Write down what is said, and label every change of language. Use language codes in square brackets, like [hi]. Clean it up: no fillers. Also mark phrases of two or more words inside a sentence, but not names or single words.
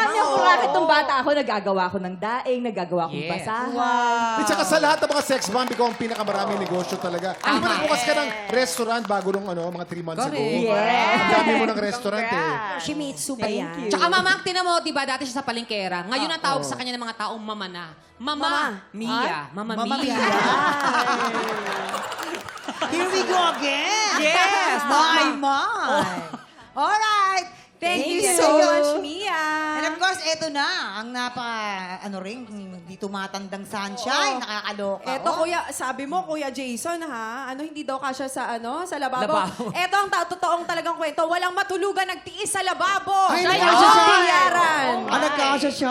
[tl] Marami akong racket nung bata ako. Nagagawa ko ng daing, nagagawa akong [en] Yes. [tl] basahan. At saka sa lahat ng mga sex bomb, ikaw ang pinakamaraming negosyo talaga. Di ba nagbukas ka ng restaurant bago nung mga [en] 3 months ago? Correct. [tl] Ang dami mo ng restaurant eh. Shimitsu ba yan? Tsaka mama, tinan mo, diba, dati siya sa palengkera. Ngayon ang tawag sa kanya ng mga taong mama na. Mama. Mia. Mama Mia. [en] Here we go again. Yes, My. Alright. Thank you you. so much, Mia. And of course, [tl] eto na. Ang hindi tumatandang sunshine. Nakakaloka. Eto, oh. kuya, sabi mo, Kuya Jason, ha? Hindi daw kasya sa lababo. Lababo. Eto ang totoong talagang kwento. Walang matulugan, nagtiis sa lababo. Ay, Kaya nagkasya siya siya. bilyaran. Nagkasya siya.